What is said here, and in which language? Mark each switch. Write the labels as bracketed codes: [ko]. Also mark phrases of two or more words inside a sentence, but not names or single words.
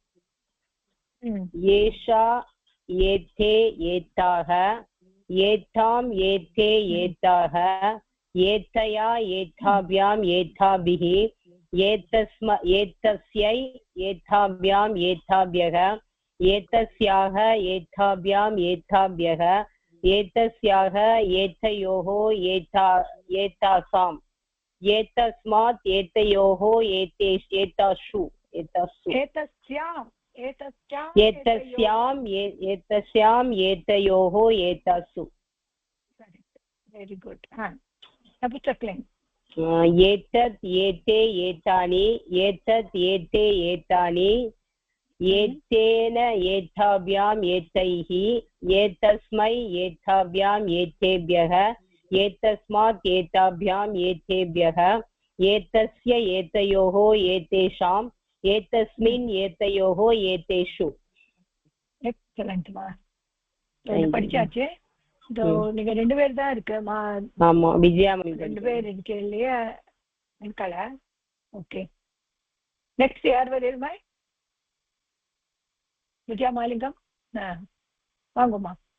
[sa] एषा एते एताः एताम् एते एताः एतया एताभ्याम् एताभिः एतस्यै एताभ्याम् एताभ्यः एतस्याः एताभ्याम् एताभ्यः एतस्याः एतयोः एतासाम् एतस्मात् एतयोः एतासु. एतस्याम् एतयोः एतासु. [en] very good. [sa] नपुंसकलिङ्ग. एतत् एते एतानि एतत् एते एतानि एतेन एताभ्याम् एतैः एतस्मै एताभ्याम् एतेभ्यः एतस्मात् एताभ्याम् एतेभ्यः एतस्य एतयोः एतेषाम् एतस्मिन् एतयोः एतेषु. [ta] எக்ஸலென்ட் மா. படிச்சாச்சு. நீங்க ரெண்டு பேர் தான் இருக்கு. ஆமா, விஜயா ரெண்டு பேர் இருக்கு இல்லையா? வெண்கல. ஓகே, நெக்ஸ்ட் யார் வருமா? விஜயா மாலிங்கம். வாங்குமா.